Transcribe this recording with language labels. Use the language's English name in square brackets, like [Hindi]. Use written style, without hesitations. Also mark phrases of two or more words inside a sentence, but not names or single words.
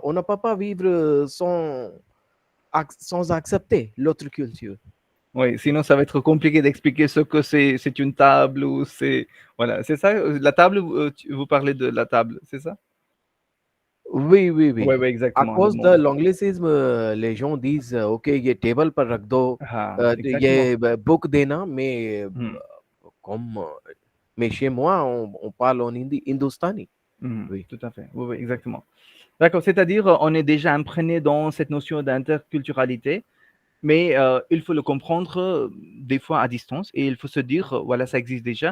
[French] On ne peut pas vivre sans accepter l'autre culture. Oui, sinon ça va être compliqué d'expliquer ce que c'est une table ou c'est... Voilà, c'est ça, la table, vous parlez de la table, c'est ça? Oui. Oui, exactement. À cause de l'anglicisme, les gens disent OK, [Hindi] ये table पर रख दो, ये book देना, [French] mais chez moi, on parle en hindustani. Oui, tout à fait. Oui, exactement. D'accord, c'est-à-dire on est déjà imprégné dans cette notion d'interculturalité, mais il faut le comprendre des fois à distance et il faut se dire, voilà, ça existe déjà.